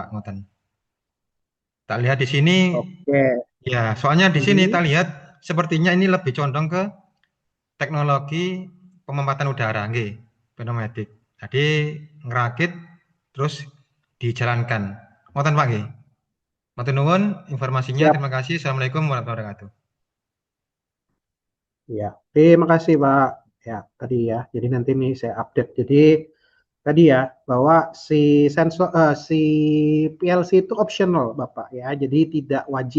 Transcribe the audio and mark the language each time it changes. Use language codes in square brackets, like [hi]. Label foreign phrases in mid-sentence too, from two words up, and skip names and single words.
[id] Ngoten. Tak lihat di sini, Oke. ya, soalnya di sini Mhm. tak lihat sepertinya ini lebih condong ke teknologi pemantauan udara, nggih, pneumatik. Jadi ngerakit terus dijalankan. Ngoten, [jv] Pak, nggih. Matur nuwun informasinya. [id] Siap. Terima kasih. [ar] السلام عليكم ورحمة الله وبركاته. [id] Ya, terima kasih Pak. Ya, tadi ya. Jadi nanti nih saya update. Jadi tadi ya bahwa si PLC itu optional Bapak ya. Jadi tidak wajib.